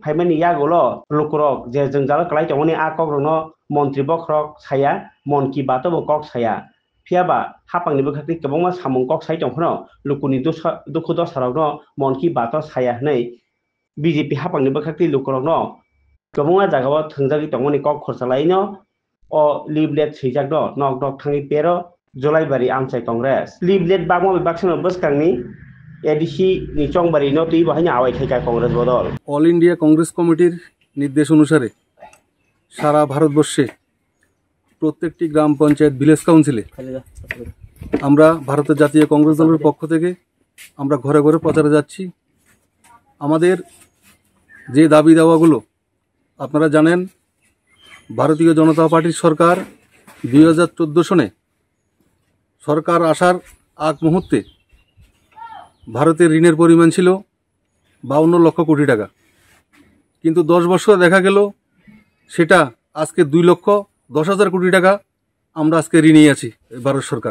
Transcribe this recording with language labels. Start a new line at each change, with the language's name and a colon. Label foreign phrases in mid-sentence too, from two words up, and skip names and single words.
Kok Borok: phaimani yagolo lukurok je jongjal klai tongoni akok rono montri bokrok saya mon ki bato bo kok saya phiaba hapangni bakhaktei kabangma samung kok sai tongphono lukuni dukhu dosarok no mon ki bato saya hnai BJP hapangni bakhaktei lukurok no kabangma jagao thungjagi tongoni kok khorchalai no o leaflet sijak do nog thangi pero Jolai bari amsai Congress leaflet bagmo baksano baskangni ADC ni chongbari no tui bahanya awai thaika Congress bodol
Bangla: অল ইন্ডিয়া কংগ্রেস কমিটির নির্দেশ অনুসারে সারা ভারতবর্ষে প্রত্যেকটি গ্রাম পঞ্চায়েত
English: village councile
Bangla: আমরা ভারতের জাতীয় কংগ্রেস দলের পক্ষ থেকে আমরা ঘরে ঘরে প্রচারে যাচ্ছি। আমাদের যে দাবি দাওয়াগুলো আপনারা জানেন, ভারতীয় জনতা পার্টির সরকার 2014 সনে সরকার আসার আগ মুহূর্তে ভারতের ঋণের পরিমাণ ছিল 52 লক্ষ কোটি টাকা, কিন্তু 10 বছর দেখা গেল সেটা আজকে 2,10,000 কোটি টাকা আমরা আজকে ঋণী আছি ভারত সরকার।